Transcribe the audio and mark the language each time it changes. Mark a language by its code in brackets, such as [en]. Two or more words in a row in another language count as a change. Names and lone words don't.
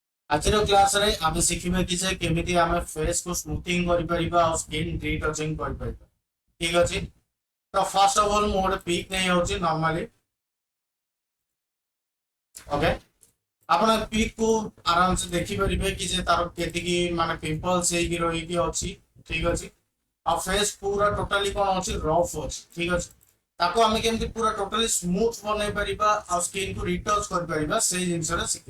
[or] ଆଜି କ୍ଲାସ ରେ ଆମେ ଶିଖିବା କି ଯେ କେମିତି ଆମେ ଫେସ କୁ ସ୍ମୁଥିଂ କରି ପାରିବା ଆଉ [en] skin retouching [or] କରି ପାରିବା। ଠିକ ଅଛି। ତ [en] first of all [or] ମୁଁ ଗୋଟେ ପିକ ନେଇଛି ନର୍ମାଲି। ଓକେ ଆପଣ ପିକ କୁ ଆରାମ ସେ ଦେଖି ପାରିବେ କି ଯେ ତାର କେତିକି ମାନେ ପିମ୍ପଲ୍ସ ହେ କି ରହି କି ଅଛି। ଠିକ ଅଛି। ଆ ଫେସ ପୂରା ଟୋଟାଲି କଣ ଅଛି ରଫ ଅଛି। ଠିକ ଅଛି। ତାକୁ ଆମେ କେମିତି ପୂରା [en] totally smooth [or] ବନେଇ ପାରିବା ଆଉ ସ୍କିନ କୁ ରିଟଚ କରି ପାରିବା ସେ ଜିନିଷ ରେ ଶିଖିବା।